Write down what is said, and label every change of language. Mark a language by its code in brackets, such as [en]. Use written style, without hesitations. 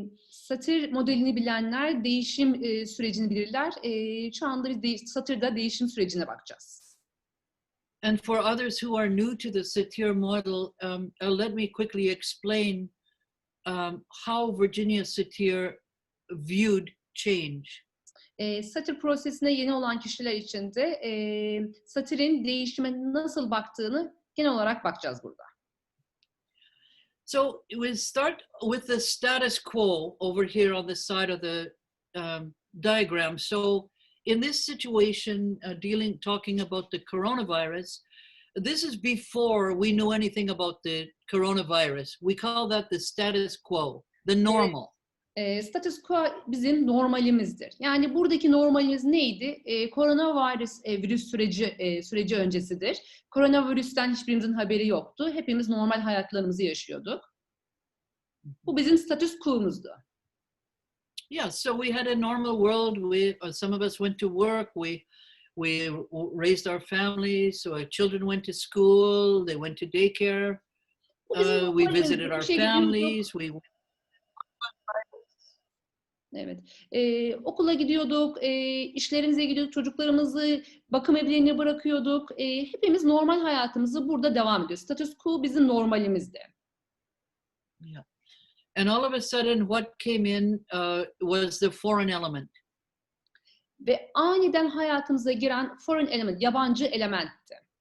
[tr] Satir modelini bilenler değişim sürecini bilirler. Şu anda biz satırda değişim sürecine bakacağız. [en] And for others who are new to the satir model, let me quickly explain how Virginia Satir viewed change. [tr] Satir prosesine yeni olan kişiler için de satirin değişime nasıl baktığını genel olarak bakacağız burada. [en] So we'll start with the status quo over here on the side of the diagram. So in this situation, talking about the coronavirus, this is before we knew anything about the coronavirus. We call that the status quo, the normal. [tr] Status quo bizim normalimizdir. Yani buradaki normalimiz neydi? Koronavirüs virüs süreci öncesidir. Koronavirüsten hiçbirimizin haberi yoktu. Hepimiz normal hayatlarımızı yaşıyorduk. Bu bizim status quo'muzdu. [en] Yeah, so we had a normal world. Some of us went to work. We raised our families. So our children went to school. They went to daycare. We visited our families. [tr] Evet. Okula gidiyorduk, işlerimize gidiyorduk, çocuklarımızı bakım evlerine bırakıyorduk. Hepimiz normal hayatımızı burada devam ediyoruz. Status quo bizim normalimizdi. [en] Yeah. And all of a sudden what came in was the foreign element. [tr] Ve aniden hayatımıza giren [en] foreign element, [tr] yabancı elementti.